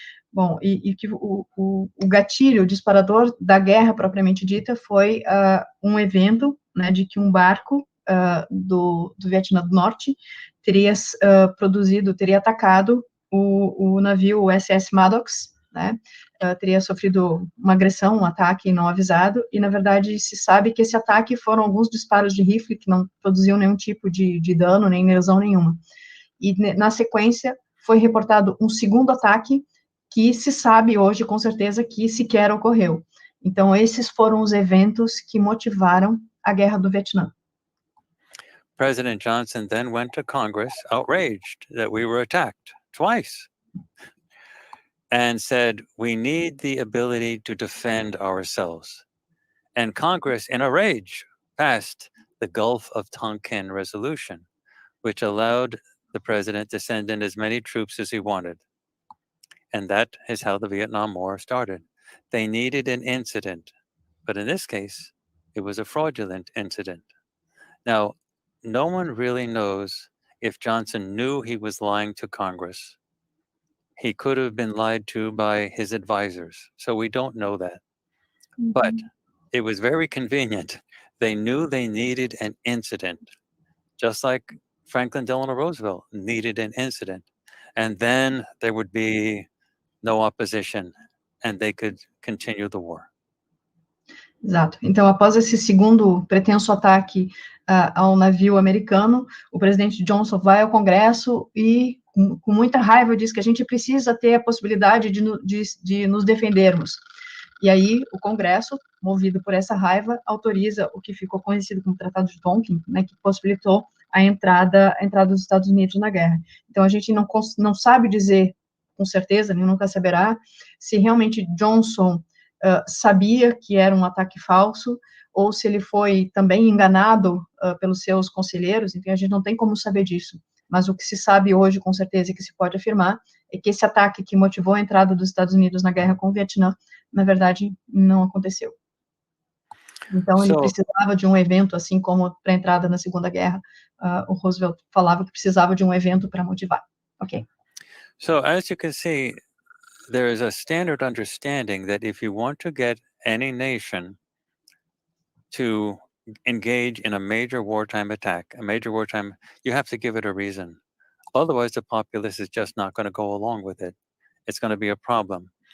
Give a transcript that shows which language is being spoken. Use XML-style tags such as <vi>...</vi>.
<pt>Bom, e que o gatilho, o disparador da guerra propriamente dita foi um evento, né, de que um barco do Vietnã do Norte teria atacado o navio USS Maddox, né, teria sofrido uma agressão, um ataque não avisado, e na verdade se sabe que esse ataque foram alguns disparos de rifle que não produziam nenhum tipo de dano, nem lesão nenhuma. E na sequência foi reportado um segundo ataque que se sabe hoje com certeza que sequer ocorreu. Então, esses foram os eventos que motivaram a Guerra do Vietnã.</pt> <en>President Johnson then went to Congress outraged that we were attacked twice and said, we need the ability to defend ourselves. And Congress, in a rage, passed the Gulf of Tonkin resolution, which allowed the president to send in as many troops as he wanted. And that is how the Vietnam War started. They needed an incident, but in this case, it was a fraudulent incident. Now, no one really knows if Johnson knew he was lying to Congress. He could have been lied to by his advisors, so we don't know that. Mm-hmm. But it was very convenient. They knew they needed an incident, just like Franklin Delano Roosevelt needed an incident. And then there would be no opposition, and they could continue the war.</en> <pt>Exato. Então, após esse segundo pretenso ataque ao navio americano, o presidente Johnson vai ao Congresso e, com muita raiva, diz que a gente precisa ter a possibilidade de nos defendermos. E aí, o Congresso, movido por essa raiva, autoriza o que ficou conhecido como Tratado de Tonkin, né, que possibilitou a entrada dos Estados Unidos na guerra. Então, a gente não sabe dizer com certeza, nem nunca saberá, se realmente Johnson sabia que era um ataque falso, ou se ele foi também enganado pelos seus conselheiros. Enfim, a gente não tem como saber disso. Mas o que se sabe hoje, com certeza, e que se pode afirmar, é que esse ataque que motivou a entrada dos Estados Unidos na guerra com o Vietnã, na verdade, não aconteceu. Então, ele precisava de um evento, assim como para a entrada na Segunda Guerra, o Roosevelt falava que precisava de um evento para motivar. Ok.</pt> <en>So, as you can see, there is a standard understanding that if you want to get any nation to engage in a major wartime attack, you have to give it a reason. Otherwise, the populace is just not going to go along with it. It's going to be a problem.</en>